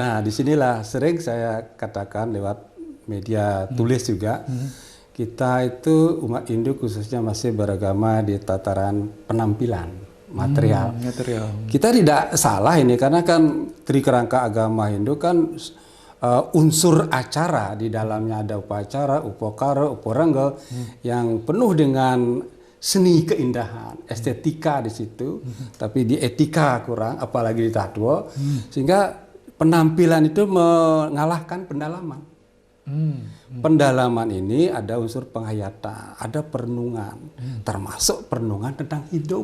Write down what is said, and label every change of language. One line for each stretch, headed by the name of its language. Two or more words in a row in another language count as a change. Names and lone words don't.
Indonesian: Nah, disinilah sering saya katakan lewat media tulis juga, kita itu umat Hindu khususnya masih beragama di tataran penampilan, material. Kita tidak salah ini karena kan trikerangka agama Hindu kan unsur acara di dalamnya ada upacara, upakara, uporangga yang penuh dengan seni keindahan, estetika di situ, tapi di etika kurang, apalagi di tatwa, sehingga penampilan itu mengalahkan pendalaman. Pendalaman ini ada unsur penghayatan, ada perenungan, termasuk perenungan tentang hidup.